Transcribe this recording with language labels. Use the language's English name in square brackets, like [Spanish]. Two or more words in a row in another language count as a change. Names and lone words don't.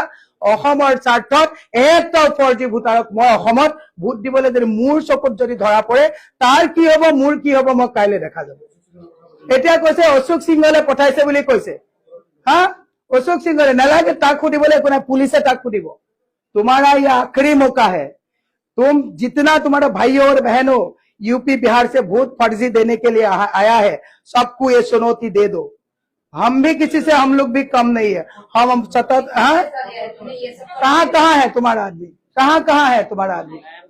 [Assamese] অসমৰ স্বাৰ্থত একটা ফৰ্জি ভোটাৰক মই অসমত ভোট দিবলৈ যদি মোৰ চকুত যদি ধৰা পৰে তাৰ কি হ'ব মোৰ কি হ'ব মই কাইলে দেখা যাব। এতিয়া কৈছে অশোক সিংহলে পঠাইছে বুলি কৈছে। হা অশোক সিংহলে নালাগে, তাক সুধিবলৈ একো নাই, পুলিচে তাক সুধিব। [Hindi] तुम्हारा ये आखिरी मौका है। तुम जितना तुम्हारा भाइयों और बहनों यूपी बिहार से वोट फर्जी देने के लिए आया है, सबको ये चुनौती दे दो। हम भी किसी से, हम लोग भी कम नहीं है। हम सतत, कहाँ है तुम्हारा आदमी, कहाँ है तुम्हारा आदमी?